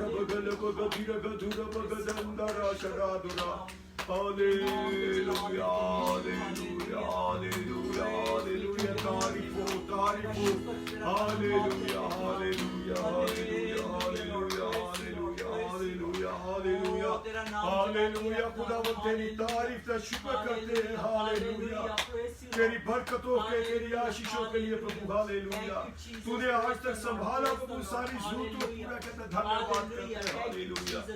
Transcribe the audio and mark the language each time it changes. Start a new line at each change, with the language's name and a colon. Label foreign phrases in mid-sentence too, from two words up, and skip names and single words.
Hindi: bele bagadira gadura bagadandara sharadura. Hallelujah, hallelujah, hallelujah, hallelujah, tarifu, tarifu. Hallelujah, hallelujah, hallelujah, hallelujah, hallelujah, hallelujah, hallelujah. हालेलुया खुदावंद तेरी तारीफ का शुक्र करते हैं हालेलुया तेरी बरकतों के तेरी आशीषों के लिए प्रभु हालेलुया तूने आज तक संभाला प्रभु सारी जरूरतों को पूरा करते धन्यवाद करते हैं हालेलुया